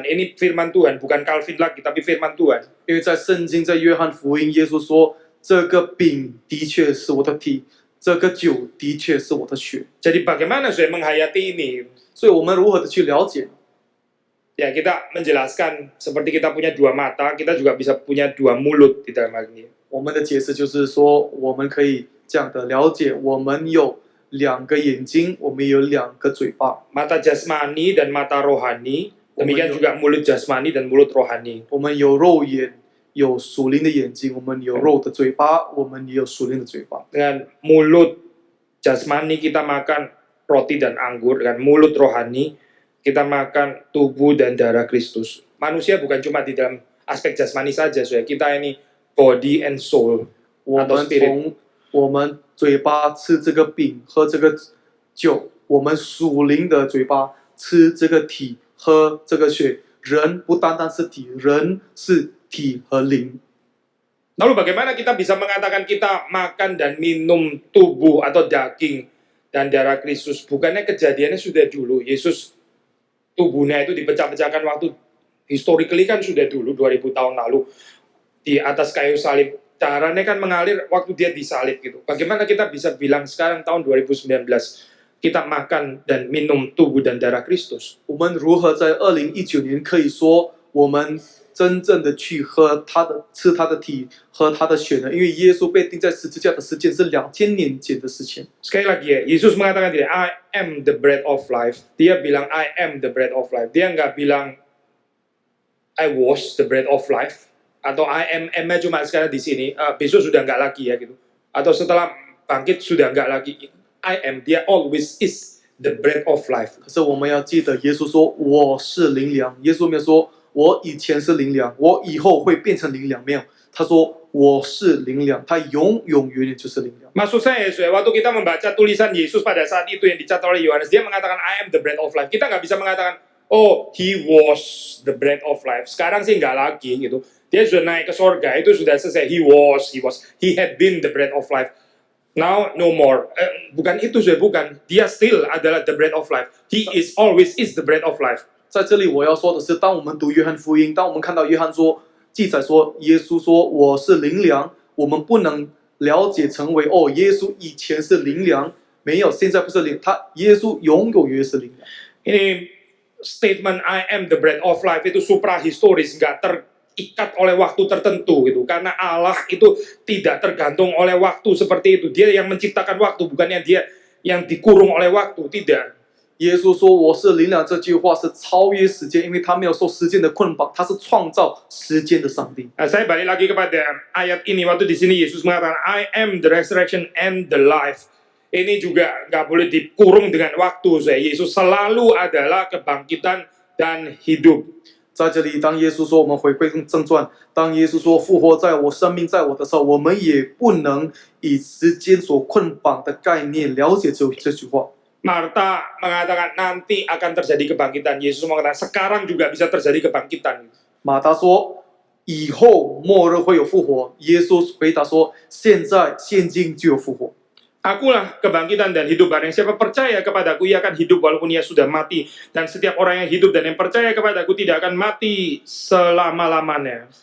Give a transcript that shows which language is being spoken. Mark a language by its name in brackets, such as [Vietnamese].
[Indonesian] Ini firman Tuhan, bukan Calvin lagi, tapi firman Tuhan. [Chinese] 因为在圣经，在约翰福音，耶稣说，这个饼的确是我的体，这个酒的确是我的血。 [Indonesian] Jadi bagaimana saya menghayati ini? [Chinese] 所以我们如何的去了解？ [Indonesian] Ya kita menjelaskan seperti kita punya dua mata, kita juga bisa punya dua mulut di dalam hal ini. [Chinese] 我们的解释就是说，我们可以这样的了解，我们有两个眼睛，我们有两个嘴巴。 [Indonesian] Mata jasmani dan mata rohani, demikian juga mulut jasmani dan mulut rohani. [Chinese] 我们有肉眼，有属灵的眼睛；我们有肉的嘴巴，我们也有属灵的嘴巴。 [Indonesian] Dengan mulut jasmani kita makan roti dan anggur, dengan mulut rohani kita makan tubuh dan darah Kristus. Manusia bukan cuma di dalam aspek jasmani saja, kita ini [English] body and soul [Chinese] 我 [Indonesian] atau [Chinese] 们 [English] spirit. [Chinese] 从我们嘴巴吃这个饼，喝这个酒；我们属灵的嘴巴吃这个体，喝这个血； 人不单单是体，人是体和灵。 [Indonesian] Lalu bagaimana kita bisa mengatakan kita makan dan minum tubuh atau daging dan darah Kristus? Bukannya kejadiannya sudah dulu. Yesus tubuhnya itu dipecah-pecahkan waktu [English] historically [Indonesian] kan sudah dulu 2000 tahun lalu di atas kayu salib. Darahnya kan mengalir waktu dia disalib gitu. Bagaimana kita bisa bilang sekarang tahun 2019 kita makan dan minum tubuh dan darah Kristus? [Chinese] 我们如何在2019年可以说我们真正的去喝他的、吃他的体、喝他的血呢？因为耶稣被钉在十字架的时间是2000年前的事情。 [Indonesian] Sekali lagi ya, Yesus mengatakan tidak, [English] I am the bread of life. [Indonesian] Dia bilang [English] I am the bread of life. [Indonesian] Dia nggak bilang [English] I was the bread of life. [Indonesian] Atau [English] I am [Indonesian] cuma sekarang di sini, besok sudah nggak lagi ya gitu. Atau setelah bangkit sudah nggak lagi. [English] I am, [Indonesian] dia [English] always is the bread of life. [Chinese] 可是我们要记得，耶稣说我是灵粮。耶稣没有说我以前是灵粮，我以后会变成灵粮，没有。他说我是灵粮，他永永远远就是灵粮。 [Indonesian] Maksud saya, waktu kita membaca tulisan Yesus pada saat itu yang dicatat oleh Yohanes, dia mengatakan [English] I am the bread of life. [Indonesian] Kita nggak bisa mengatakan, oh, [English] he was the bread of life. [Indonesian] Sekarang sih nggak lagi gitu. Dia sudah naik ke sorga, itu sudah selesai. [English] He had been the bread of life. Now no more. [Indonesian] Bukan itu sudah bukan. Dia [English] still [Indonesian] adalah [English] the bread of life. He is always is the bread of life. [Chinese] 在这里我要说的是，当我们读约翰福音，当我们看到约翰说记载说耶稣说我是灵粮，我们不能了解成为哦，耶稣以前是灵粮，没有，现在不是灵，他耶稣永永远是灵粮。 [Indonesian] Ini statement [English] I am the bread of life [Indonesian] itu suprahistoris, nggak terikat oleh waktu tertentu gitu. Karena Allah itu tidak tergantung oleh waktu seperti itu. Dia yang menciptakan waktu, bukannya dia yang dikurung oleh waktu, tidak. [Chinese] 耶稣说我是灵粮这句话是超越时间，因为他没有受时间的捆绑，他是创造时间的上帝。 [Indonesian] Nah, saya balik lagi kepada ayat ini waktu di sini Yesus mengatakan [English] I am the resurrection and the life. [Indonesian] Ini juga nggak boleh dikurung dengan waktu. Yesus selalu adalah kebangkitan dan hidup. [Chinese] 在这里，当耶稣说我们回归正传，当耶稣说复活在我、生命在我的时候，我们也不能以时间所捆绑的概念了解这句话。 [Indonesian] Marta mengatakan nanti akan terjadi kebangkitan. Yesus mengatakan sekarang juga bisa terjadi kebangkitan. [Chinese] 马达说以后末日会有复活，耶稣回答说现在现今就有复活。 [Indonesian] Akulah kebangkitan dan hidup. Barang siapa percaya kepadaku, ia akan hidup walaupun ia sudah mati. Dan setiap orang yang hidup dan yang percaya kepadaku tidak akan mati selama-lamanya.